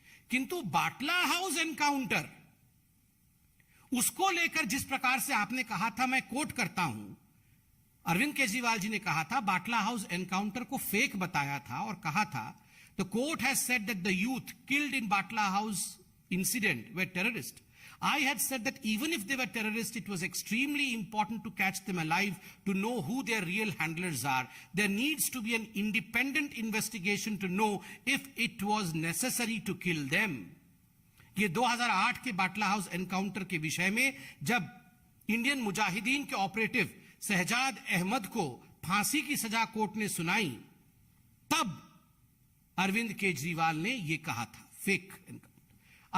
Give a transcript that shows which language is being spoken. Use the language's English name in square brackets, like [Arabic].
[Hindi] किंतु बाटला house encounter, उसको लेकर जिस प्रकार से आपने कहा था, मैं कोट करता हूं, अरविंद केजरीवाल जी ने कहा था बाटला हाउस एनकाउंटर को फेक बताया था और कहा था [English] The court has said that the youth killed in Batla house incident were terrorist. I had said that even if they were terrorists, it was extremely important to catch them alive, to know who their real handlers are. There needs to be an independent investigation to know if it was necessary to kill them. [Hindi] ये 2008 के बाटला house encounter के विषय में जब Indian Mujahideen के operative Shahzad Ahmad को फांसी की सजा कोर्ट ने सुनाई, तब अरविंद केजरीवाल ने यह कहा था फेक एनकाउंटर।